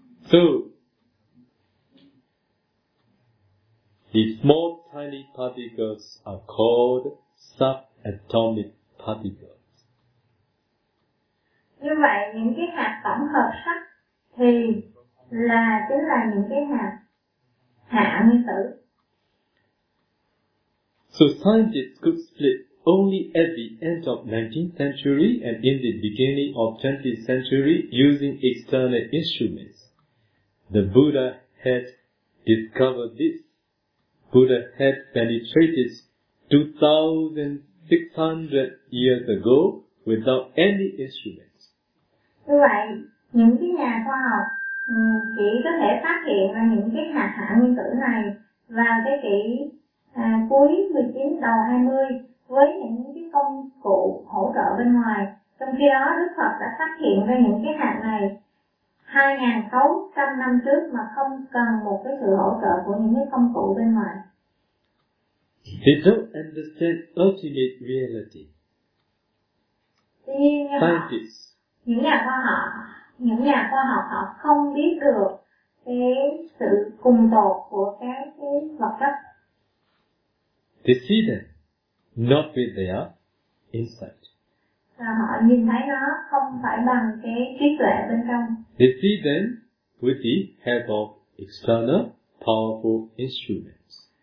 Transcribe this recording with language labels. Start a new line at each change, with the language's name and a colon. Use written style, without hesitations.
English: So, the small tiny particles are called subatomic particles.
Vietnamese: Như vậy, những cái hạt tổng hợp sắt thì là chính là những cái hạt hạ nguyên tử.
English: So scientists could split only at the end of 19th century and in the beginning of 20th century using external instruments. The Buddha had discovered this. Buddha had penetrated 2,600 years ago without any instruments.
Vietnamese: Như vậy, những cái nhà khoa học chỉ có thể phát hiện ra những cái hạt hạ nguyên tử này vào thế kỷ cuối 19, đầu 20 với những cái công cụ hỗ trợ bên ngoài. Trong khi đó, Đức Phật đã phát hiện ra những cái hạt này 2600 năm trước mà không cần một cái sự hỗ trợ của những cái công cụ bên ngoài.
English: They don't understand ultimate reality.
Vietnamese: Tuy nhiên, những nhà khoa học họ không biết được cái sự cùng tột của cái vật chất.
English: They see them, not with their insight.
Vietnamese: Và họ nhìn thấy nó không phải bằng cái trí tuệ bên trong.
English: They see them with the help of external, powerful instruments.